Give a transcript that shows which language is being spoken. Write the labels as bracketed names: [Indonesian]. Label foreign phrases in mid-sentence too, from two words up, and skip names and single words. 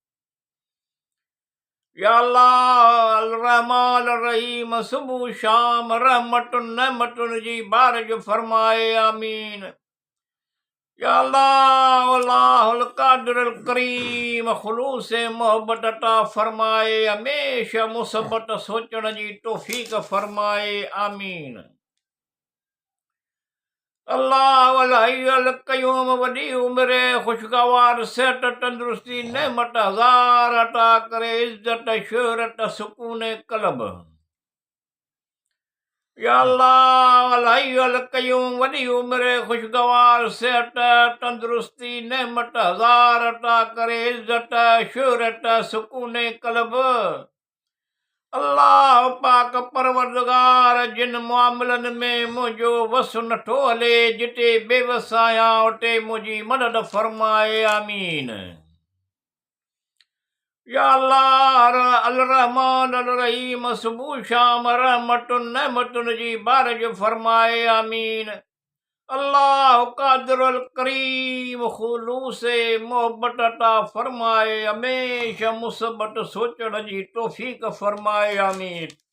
[Sindhi] या अल्लाह अल रहमान रहीम सुबह शाम रहमतुन नेमतुन जी बारिश फरमाए आमीन। या अल्लाह अल्लाहुल कादिरुल करीम खुलूस मोहब्बत अता फरमाए, हमेशा मुसबत सोचण जी तौफीक फरमाए आमीन। अल्लाह अल हय्य अल क़य्यूम, वॾी उमिरि खुशगवार सेहत तंदुरुस्ती नेमत हज़ार अता करे, इज़्ज़त शोहरत सुकून क़ल्ब। या अल्लाह अल हय्य अल क़य्यूम, वॾी उमिरि खुशगवार सेहत तंदुरुस्ती नेमत हज़ार अता करे, इज़्ज़त शोहरत सुकून क़ल्ब। अल्लाह पाक परवरदिगार, जिन मामलनि में मुंहिंजो वस नथो हले, जिते बेवस आहियां उते मुंहिंजी मदद फरमाए आमीन। या अल्लाह अल रहमान अल रहीम सुबह शाम रहमतुन नेमतुन जी बारिश फरमाए आमीन। अल्लाह कादिरुल करीम खुलूस मोहब्बत अता फरमाए, हमेशा मुसबत सोचण जी तौफीक फरमाए आमीन।